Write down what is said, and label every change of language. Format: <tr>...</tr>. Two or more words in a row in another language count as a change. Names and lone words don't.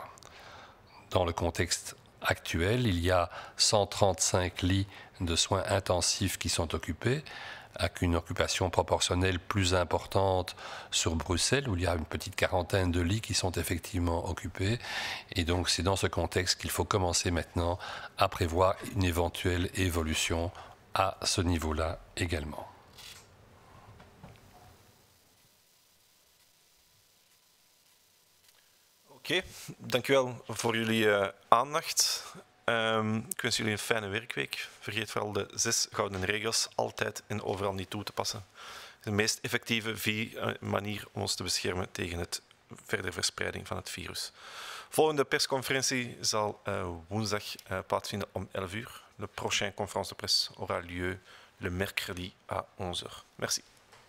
<fr>Dans le contexte actuel, il y a 135 lits de soins intensifs qui sont occupés, avec une occupation proportionnelle plus importante sur Bruxelles, où il y a une petite quarantaine de lits qui sont effectivement occupés. Et donc c'est dans ce contexte qu'il faut commencer maintenant à prévoir une éventuelle évolution à ce niveau-là également.</fr> <nl>Oké, dank u wel voor jullie aandacht. Ik wens jullie een fijne werkweek. Vergeet vooral de 6 gouden regels altijd en overal niet toe te passen. De meest effectieve manier om ons te beschermen tegen het verdere verspreiding van het virus. Volgende persconferentie zal woensdag plaatsvinden om 11 uur.</nl> <fr>Le prochain conférence de presse aura lieu le mercredi à 11 h. Merci.</fr>